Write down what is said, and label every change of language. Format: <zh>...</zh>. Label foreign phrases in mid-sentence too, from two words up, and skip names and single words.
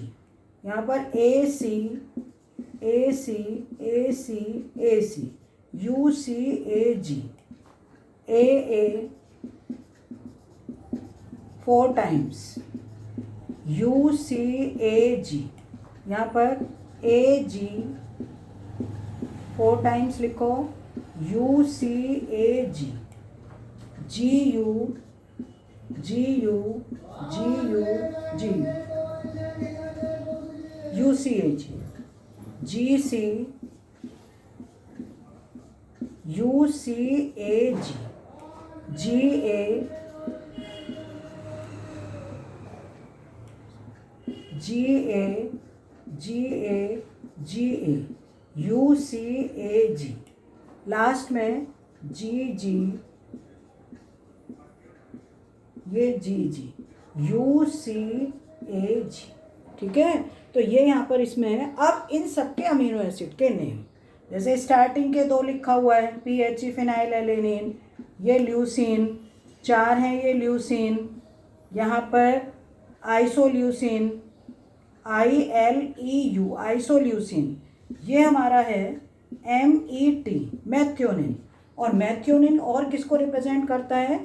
<hi>यहाँ पर एसी, यूसीएजी. ए 4 टाइम्स यूसीएजी. यहाँ पर AG 4 टाइम्स लिखो, UCAG, GU GU GU GU, UCAG, GC UCAG, GA GA GA GA, UCAG, लास्ट में GG, ये GG, UCAG। ठीक है, तो ये यहाँ पर इसमें है। अब इन सबके</hi> <en>amino acid</en> <hi>के नेम, जैसे स्टार्टिंग के 2 लिखा हुआ है, PHE फिनाइल एलेनिन, ये ल्यूसीन, 4 हैं ये ल्यूसीन, यहाँ पर आइसोल्यूसिन, ILEU आइसोल्यूसिन, ये हमारा है MET मैथ्योनिन, और मैथ्योनिन और किसको रिप्रेजेंट करता है?</hi>